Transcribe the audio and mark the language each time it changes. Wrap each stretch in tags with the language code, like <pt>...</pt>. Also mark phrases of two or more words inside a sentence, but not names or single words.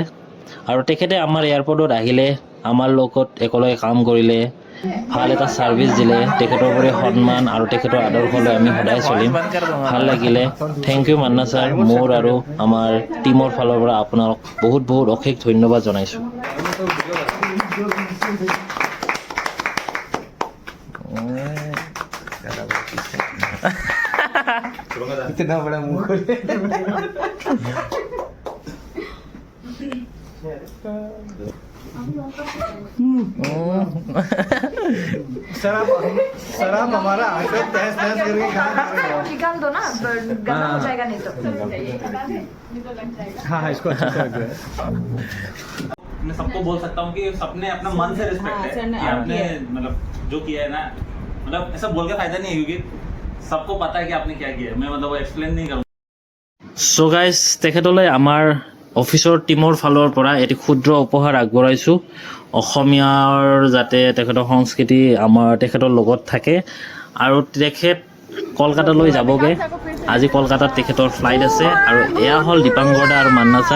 <as>আৰু তেখেতে আমাৰ এয়াৰপৰ্টত আহিলে, আমাৰ লগত একেলগে কাম কৰিলে, ভাল এটা ছাৰ্ভিচ দিলে। তেখেতৰ প্ৰতি সন্মান আৰু তেখেতৰ আদৰ্শলৈ আমি সদায় চলিম। ভাল লাগিলে।</as> <en>thank you</en> <as>মান্না ছাৰ। মোৰ আৰু আমাৰ টীমৰ ফালৰ পৰা আপোনাক বহুত বহুত অশেষ ধন্যবাদ জনাইছোঁ।</as> <hi>इतना बड़ा मुंह खोले सर आप हमारा आशा तहस नहस करके निकाल दो ना, गंदा हो जाएगा नहीं तो। हाँ इसको अच्छा से रख दो। मैं सबको बोल सकता हूँ कि सबने अपना मन से रिस्पेक्ट है कि आपने मतलब जो किया है ना, मतलब ऐसा बोल के फायदा नहीं है, क्योंकि सबको पता है कि आपने क्या किया है। मैं मतलब वो एक्सप्लेन नहीं करूँगा।</hi> <en>so guys</en> <as>তেখেতলৈ আমাৰ অফিচৰ টীমৰ ফালৰ পৰা এটি ক্ষুদ্ৰ উপহাৰ আগবঢ়াইছোঁ। অসমীয়াৰ যাতে তেখেতৰ সংস্কৃতি তেখেতৰ লগত থাকে। আৰু তেখেত কলকাতালৈ যাবগৈ। আজি কলকাতাত তেখেতৰ ফ্লাইট আছে। আৰু এয়া হ'ল দীপাংকৰ দা আৰু মান্না ছাৰ।</as>